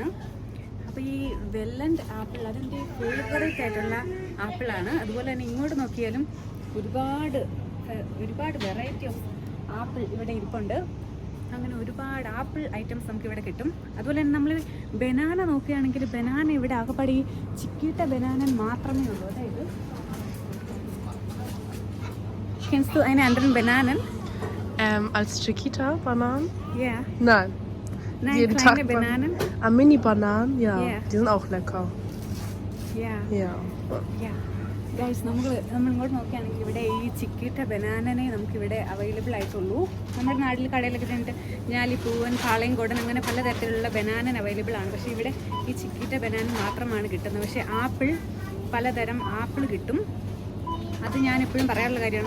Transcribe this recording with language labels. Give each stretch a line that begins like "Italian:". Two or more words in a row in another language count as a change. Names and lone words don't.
Malayalam: അപ്പോൾ ഈ വെല്ലൻഡ് ആപ്പിൾ അതിൻ്റെ ഫേവറേറ്റ് ആയിട്ടുള്ള ആപ്പിളാണ്. അതുപോലെ തന്നെ ഇങ്ങോട്ട് നോക്കിയാലും ഒരുപാട്
English: variety of apple
Malayalam: ഇവിടെ ഇരിപ്പുണ്ട്. അങ്ങനെ ഒരുപാട്
English: apple items
Malayalam: നമുക്ക് ഇവിടെ കിട്ടും. അതുപോലെ തന്നെ നമ്മൾ ബനാന നോക്കുകയാണെങ്കിൽ ബനാന ഇവിടെ ആകെപ്പാടി ചിക്കിട്ട ബനാന മാത്രമേ ഉള്ളൂ.
German: അതായത് kennst du eine anderen Bananen? Als Chiquita Bananen? Ja. Nein. Nein, Jeden kleine Tag Bananen? Mini-Bananen, ja. Ja. Die sind auch lecker. Ja. Ja. Ja.
Malayalam: ഗൈസ്, നമ്മൾ ഇങ്ങോട്ട് നോക്കുകയാണെങ്കിൽ ഇവിടെ ഈ ചിക്കിട്ട ബനാനനെ നമുക്കിവിടെ അവൈലബിൾ ആയിട്ടുള്ളൂ. നമ്മുടെ നാട്ടിൽ കടയിലൊക്കെ ചെന്നിട്ട് ഞാലിപ്പൂവൻ, പാളയംകോടൻ, അങ്ങനെ പലതരത്തിലുള്ള
English: banana available
Malayalam: ആണ്. പക്ഷേ ഇവിടെ ഈ ചിക്കിട്ട ബനാന മാത്രമാണ് കിട്ടുന്നത്. പക്ഷേ ആപ്പിൾ, പലതരം ആപ്പിൾ കിട്ടും. അത് ഞാനെപ്പോഴും പറയാറുള്ള കാര്യമാണ്.